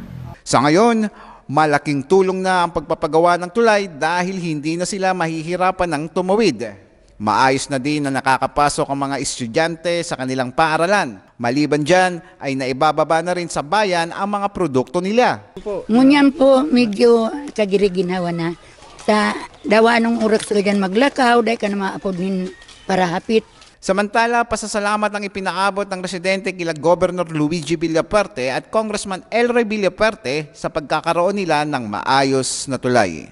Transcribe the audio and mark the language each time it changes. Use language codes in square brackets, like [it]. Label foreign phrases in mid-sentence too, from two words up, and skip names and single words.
[tl] Sa ngayon, malaking tulong na ang pagpapagawa ng tulay dahil hindi na sila mahihirapan ng tumawid. Maayos na din na nakakapasok ang mga estudyante sa kanilang paaralan. Maliban dyan ay naibababa na rin sa bayan ang mga produkto nila. [bik] Ngunyan po medyo kagiriginawa na. Sa dawa nung oras ka dyan maglakaw, dahil ka na maapod nin para hapit. [tl] Samantala, pasasalamat ang ipinaabot ng residente kila Governor Luigi Villaperte at Congressman El Rey Villaperte sa pagkakaroon nila ng maayos na tulay.